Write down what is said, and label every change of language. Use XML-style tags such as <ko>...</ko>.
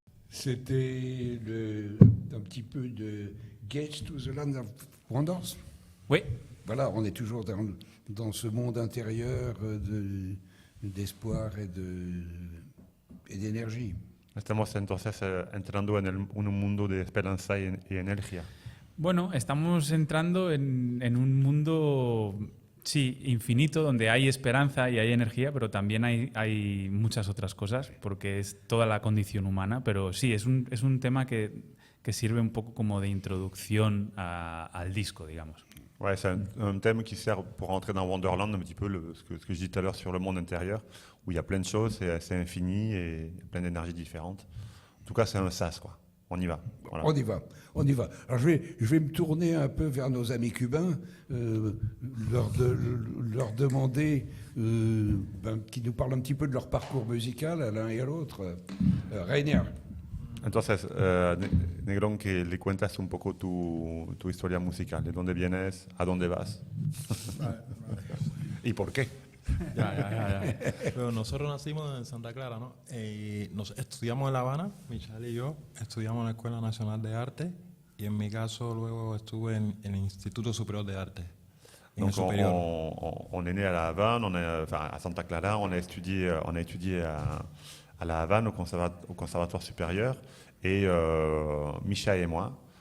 <fr>C'était un petit peu de Gates to the Land of Wonders. Oui. Voilà, on est toujours dans ce monde intérieur d'espoir et d'énergie.</fr> <es>Estamos entonces entrando en un mundo de esperanza y energía. Bueno, estamos entrando en un mundo, sí, infinito, donde hay esperanza y hay energía, pero también hay muchas otras cosas, porque es toda la condición humana. Pero sí, es un tema que sirve un poco como de introducción al disco, digamos.</es> <fr>Ouais, c'est un thème qui sert pour rentrer dans Wonderland, un petit peu ce que je dis tout à l'heure sur le monde intérieur, où il y a plein de choses, c'est infini et plein d'énergies différentes. En tout cas, c'est un sas, quoi. On y va. Voilà. On y va. Alors je vais me tourner un peu vers nos amis cubains, leur demander qu'ils nous parlent un petit peu de leur parcours musical à l'un et à l'autre. Reiner.</fr> <es>Entonces, Negrón, que le cuentas un poco tu historia musical, de dónde vienes, a dónde vas y por qué. Ya. Pero nosotros nacimos en Santa Clara, ¿no? Nos estudiamos en La Habana, Michelle y yo, estudiamos en la Escuela Nacional de Arte, y en mi caso luego estuve en el Instituto Superior de Arte.</es> <fr>Donc on est né à La Havane, à Santa Clara, on a étudié à La Havane au conservatoire supérieur, et Micha et moi.</fr>